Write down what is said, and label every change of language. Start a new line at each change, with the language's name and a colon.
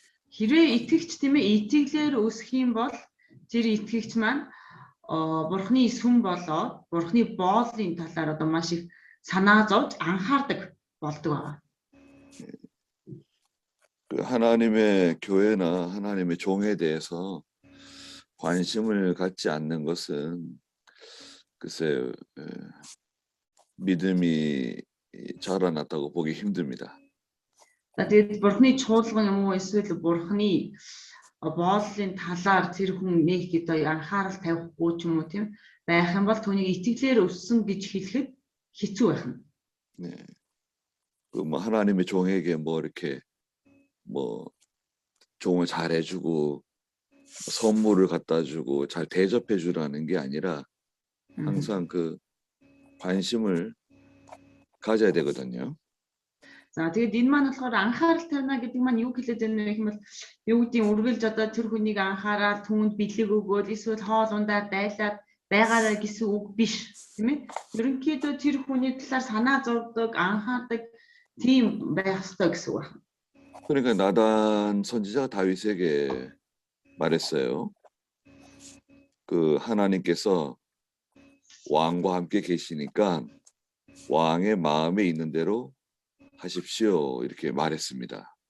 Mongolian: хэрвээ итгэгч тийм ээ итгэлээр өсөх юм бол тэр итгэгч маань Бурханы сүм болоод Бурханы боолын талаар одоо маш их санаа зовж анхаардаг болдог байна.
Korean: 하나님의 교회나 하나님의 종에 대해서 관심을 갖지 않는 것은 글쎄요, 믿음이 자라났다고 보기 힘듭니다.
Mongolian: Тэгээд Бурханы чуулган юм уу эсвэл Бурханы бооллын талаар тэр хүн нэг гэдэг анхаарал тавихгүй ч юм уу тийм байх юм бол түүнийг итгэлээр өссөн гэж хэлэхэд хэцүү байна.
Korean: 네. 하나님의 종에게 이렇게 종을 잘 해주고 선물을 갖다 주고 잘 대접해 주라는 게 아니라 항상 그 관심을 가져야 되거든요.
Mongolian: За тэгээд энэ маань болохоор анхаарал тавина гэдэг маань юу хэлээд байна вэ гэвэл юу гэдгийг үргэлж одоо тэр хүнийг анхаарал түүнд бэлэг өгөөл эсвэл хоол ундаар дайлаад байгаарай гэсэн үг биш тийм ээ. Ерөнхийдөө тэр хүний талаар санаа зовдөг, анхаардаг тийм байх ёстой гэсэн үг байна.
Korean: 그러니까 나단 선지자가 다윗에게 말했어요. 그 하나님께서 왕과 함께 계시니까 왕의 마음에 있는 대로 하십시오 이렇게 말했습니다.